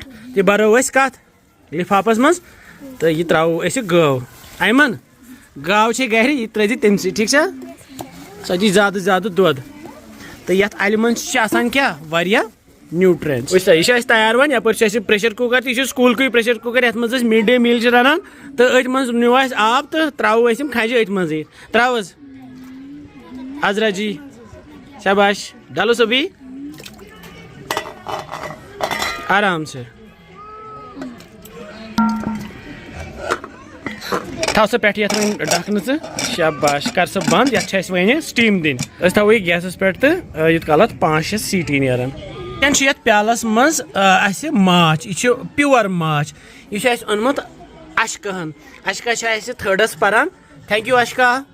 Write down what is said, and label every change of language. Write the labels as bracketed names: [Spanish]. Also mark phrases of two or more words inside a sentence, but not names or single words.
[Kashmiri] یہِ برو أسۍ کتھ لفافس منٛز تہٕ یہِ ترٛاوو أسۍ گٲو ایمن گاو چھے گرِ یہِ ترٛٲے زِ تٔمسٕے ٹھیٖک چھا سۄ دی زیادٕ زیادٕ دۄد تہٕ یتھ الہِ منٛز چھِ آسان کیٛاہ واریاہ نیوٗٹرینٹس وٕچھ سا یہِ چھُ اَسہِ تیار وۄنۍ یپٲرۍ چھُ اَسہِ [English] pressure cooker [Kashmiri] تہِ یہِ چھُ سکوٗلکُے [English] pressure cooker [Kashmiri] یتھ منٛز أسۍ [English] mid day meal [Kashmiri] چھِ رنان تہٕ أتھۍ منٛز نیوٗ اَسہِ آب تہٕ ترٛاوو أسۍ یِم کھنجہِ أتھۍ منٛزٕے ترٛاو حظ عزرا جی شاباش [Urdu] ڈالو سبھی آرام سے [Kashmiri] تھاو سا پٮ۪ٹھ یتھ وۄنۍ ڈکھنہٕ ژٕ شاباش کر سا بنٛد یتھ چھِ اَسہِ وۄنۍ سٹیٖم دِنۍ أسۍ تھاوو یہِ گیسس پٮ۪ٹھ تہٕ یوٗت کال اتھ 5-6 سیٖٹی نیران وۄنۍ چھُ یتھ پیالس منٛز اَسہِ ماچھ یہِ چھُ پیور ماچھ یہِ چھُ اَسہِ اوٚنمُت اشکاہن اشکا چھِ اَسہِ تھٲڈس پران [English] thank you [Kashmiri] اشکا